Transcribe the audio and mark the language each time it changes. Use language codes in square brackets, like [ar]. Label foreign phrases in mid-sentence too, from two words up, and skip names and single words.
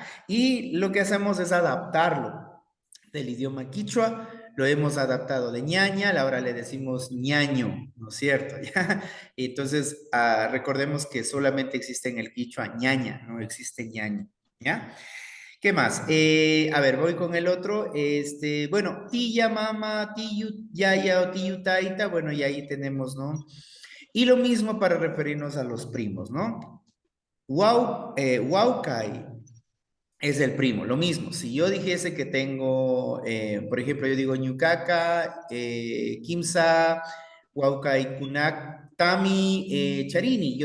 [es] Y lo que hacemos es adaptarlo del idioma quichua, lo hemos adaptado de ñaña, ahora le decimos ñaño, ¿no es cierto? ¿Ya? Entonces, recordemos que solamente existe en el quichua ñaña, no existe ñaño, ¿ya? ¿Qué más? A ver, voy con el otro. Bueno, tía, mamá, [qu] tiyu, yaya o tiyu, taita, [es] bueno, y ahí tenemos, ¿no? Y lo mismo para referirnos a los primos, ¿no? Waukai es el primo, lo mismo. Si yo dijese que tengo, por ejemplo, yo digo [qu] Ñucaca, Kimsa, Huaucay, Kunak, Tami, Charini.